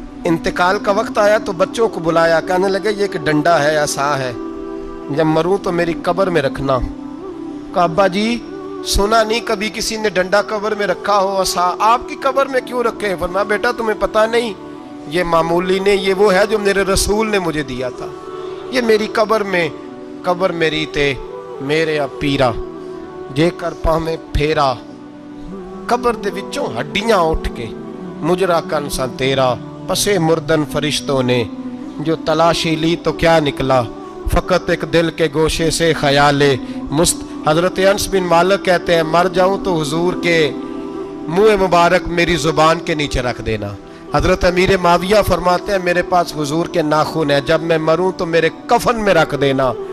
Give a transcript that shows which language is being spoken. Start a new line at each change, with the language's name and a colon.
Urdu: انتقال کا وقت آیا تو بچوں کو بلایا, کہنے لگے یہ ایک ڈنڈا ہے, عصا ہے, جب مروں تو میری قبر میں رکھنا. کہا ابا جی سنا نہیں کبھی کسی نے ڈنڈا قبر میں رکھا ہو, عصا آپ کی قبر میں کیوں رکھے؟ فرمایا بیٹا تمہیں پتہ نہیں, یہ معمولی نے, یہ وہ ہے جو میرے رسول نے مجھے دیا تھا, یہ میری قبر میں.
Punjabi: قبر میری تے میرے پیرا جے کر پاویں پھیرا, قبر دے وچوں ہڈیاں اٹھ کے مجرا کن سا تیرا.
Urdu: پسے مردن فرشتوں نے جو تلاشی لی تو کیا نکلا, فقط ایک دل کے گوشے سے خیال حضرت انس بن مالک کہتے ہیں مر جاؤں تو حضور کے منہ مبارک میری زبان کے نیچے رکھ دینا. حضرت امیر معاویہ فرماتے ہیں میرے پاس حضور کے ناخن ہے, جب میں مروں تو میرے کفن میں رکھ دینا.